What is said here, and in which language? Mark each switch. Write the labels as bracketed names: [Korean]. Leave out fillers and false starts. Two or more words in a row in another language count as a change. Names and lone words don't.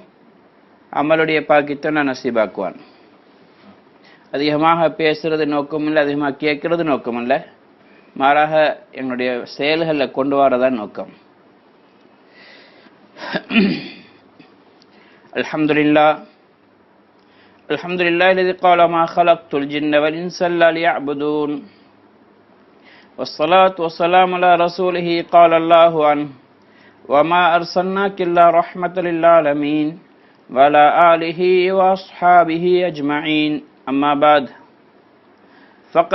[Tamil] அமலுடைய பாக்கியத்தை நான் நசீபாக்குவான். அதிகமாக பேசுறது நோக்கமில்லை, அதிகமாக கேட்கறது நோக்கமில்லை, மாறாக எங்களுடைய செயல்களில் கொண்டு வரதான் நோக்கம். [Arabic] الحمد لله الحمد لله الذي قال ما خلقت الجن والانس الا ليعبدون والصلاة والسلام على رسوله قال الله عنه وما أرسلناك إلا رحمة للعالمين وعلى آله وأصحابه أجمعين أما بعد فقد